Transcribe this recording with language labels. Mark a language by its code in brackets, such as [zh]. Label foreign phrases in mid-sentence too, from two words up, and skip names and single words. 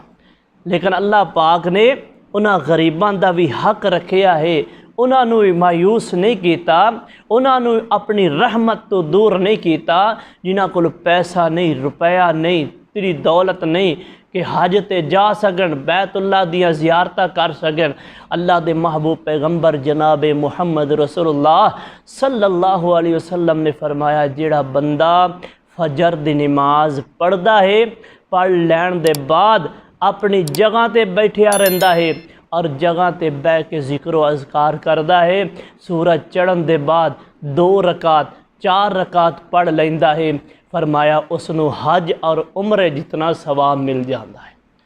[pa] لیکن اللہ پاک نے اُنہاں غریباں دا بھی حق رکھیا ہے، اُنہاں نوں بھی مایوس نہیں کیا، اُنہاں نوں اپنی رحمت توں دور نہیں کیا جنہاں کول پیسہ نہیں، روپیہ نہیں، تیری دولت نہیں کہ حج تے جا سکن، بیت اللہ دیاں زیارتاں کر سکن. اللہ دے محبوب پیغمبر جناب محمد رسول اللہ [ar] صلى الله عليه وسلم [pa] نے فرمایا، جیہڑا بندہ فجر دی نماز پڑھدا ہے، پڑھ لین دے بعد اپنی جگہ تے بیٹھیا رہندا ہے اور جگہ تے بہہ کے ذکر اذکار کردا ہے، سورج چڑھن دے بعد 2 رکعت 4 رکعت پڑھ لیندا ہے، فرمایا اُس نوں حج اور عمرے جتنا ثواب مل جاتا ہے.